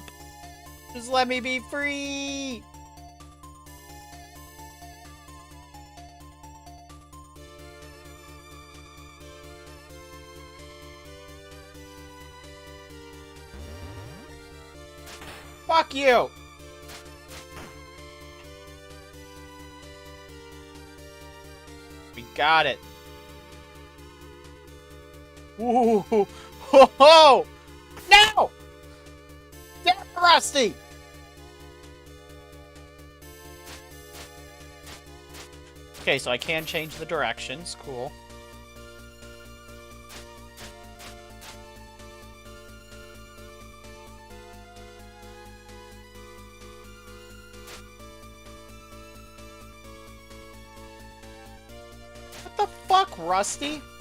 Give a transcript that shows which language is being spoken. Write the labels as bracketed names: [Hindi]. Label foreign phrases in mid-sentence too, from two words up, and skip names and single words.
[English] Just let me be free! Fuck you! We got it. Ooh! Ho ho! No! Damn it, Rusty! Okay, so I can change the directions. Cool. What the fuck, Rusty?